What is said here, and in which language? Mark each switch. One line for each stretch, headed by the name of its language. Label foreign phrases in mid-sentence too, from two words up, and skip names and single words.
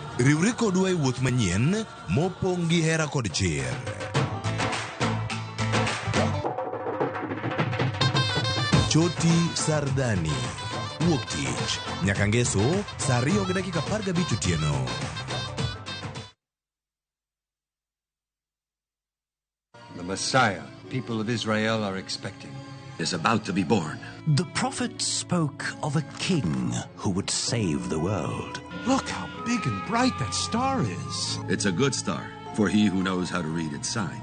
Luo (Kenya and Tanzania): Riwri kodwa e wuoth manyien mopong' gi hera kod chir. Choti Sardani, wuok tich nyaka ngeso saa 2:15 otieno.
English: The Messiah people of Israel are expecting is about to be born. The prophet spoke of a king who would save the world. Look how big and bright that star is. It's a good star for he who knows how to read its sign.